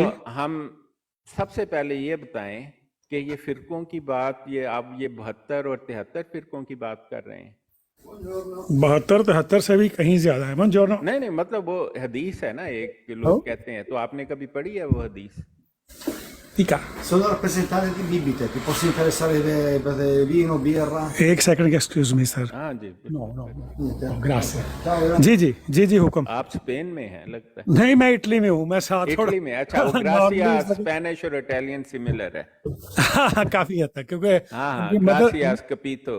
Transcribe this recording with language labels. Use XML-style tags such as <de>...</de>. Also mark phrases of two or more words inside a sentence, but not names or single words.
<hi>तो हम सबसे पहले ये बताएं कि ये फिरकों की बात, ये आप ये 72 और 73 फिरकों की बात कर रहे हैं। 72-73 से भी कहीं ज़्यादा है। बुongiorno। नहीं नहीं, मतलब वो हदीस है ना, एक कि लोग कहते हैं, तो आपने कभी पढ़ी है वो हदीस?</hi> <it>Dica। Sono rappresentanti bibite, ti posso interessare di vino, birra?</it> <hi>एक सेकंड</hi> <en>excuse me sir.</en> <hi>हाँ जी।</hi> <it>ग्रासिया। Ciao,</it> <hi>जी जी जी जी हुक्म। आप स्पेन में हैं लगता है। नहीं, मैं इटली में हूँ, मैं साथ इटली में? अच्छा, वो ग्रासिया स्पेनिश और इटालियन सिमिलर है। काफी हद तक, क्योंकि हाँ, इनकी</hi> <it>grazias capito.</it>